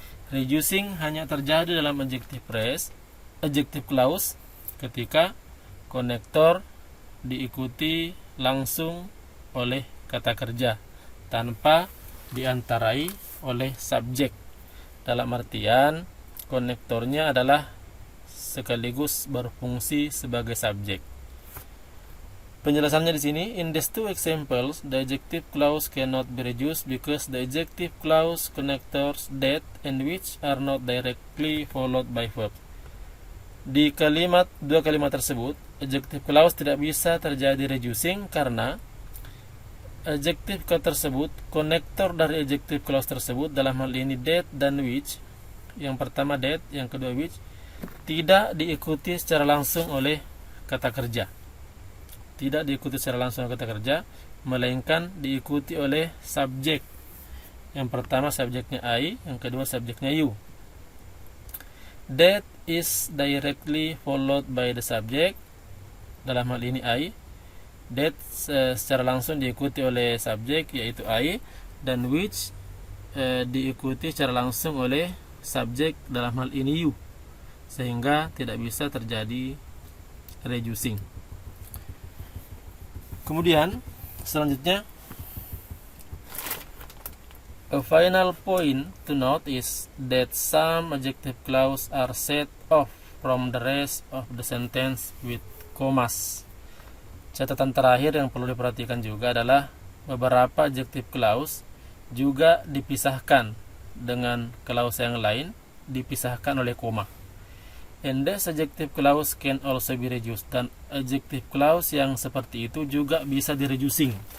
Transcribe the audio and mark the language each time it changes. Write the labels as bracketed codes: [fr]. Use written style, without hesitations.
[id] Reducing hanya terjadi dalam adjective clause ketika konektor diikuti langsung oleh kata kerja tanpa diantarai oleh subjek. Dalam artian konektornya adalah sekaligus berfungsi sebagai subjek. Penjelasannya di sini, [en] in these two examples, the adjective clause cannot be reduced because the adjective clause connectors that and which are not directly followed by verb. [id] Di dua kalimat tersebut, adjective clause tidak bisa terjadi reducing karena adjective clause tersebut, konektor dari adjective clause tersebut, dalam hal ini that dan which, yang pertama that, yang kedua which, tidak diikuti secara langsung oleh kata kerja. Tidak diikuti secara langsung oleh kata kerja, melainkan diikuti oleh subjek. Yang pertama subjeknya I, yang kedua subjeknya you. [en] That is directly followed by the subject. [id] Dalam hal ini I. That secara langsung diikuti oleh subjek, yaitu I. Dan which diikuti secara langsung oleh subjek, dalam hal ini you. Sehingga tidak bisa terjadi reducing. Kemudian selanjutnya, [en] a final point to note is that some adjective clause are set off from the rest of the sentence with commas. [id] Catatan terakhir yang perlu diperhatikan juga adalah beberapa adjective clause juga dipisahkan dengan clause yang lain, dipisahkan oleh koma. [en] And this adjective clause can also be reduced. [id] Dan adjective clause yang seperti itu juga bisa di-reducing.